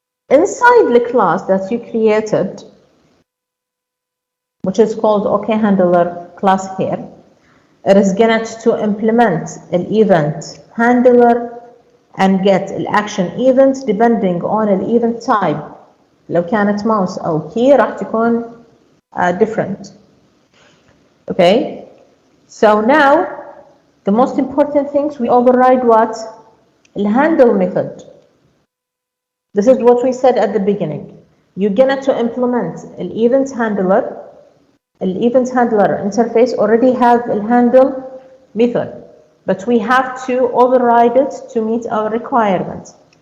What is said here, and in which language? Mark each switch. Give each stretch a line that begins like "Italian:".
English: Inside the class that you created, which is called OK handler class here, it is going to implement an event handler and get an action event depending on an event type.
Arabic: لو كانت mouse أو key راح تكون different.
English: Okay, so now the most important things we override what? The handle method. This is what we said at the beginning. You're going to implement an event handler. The event handler interface already have a handle method, but we have to override it to meet our requirements.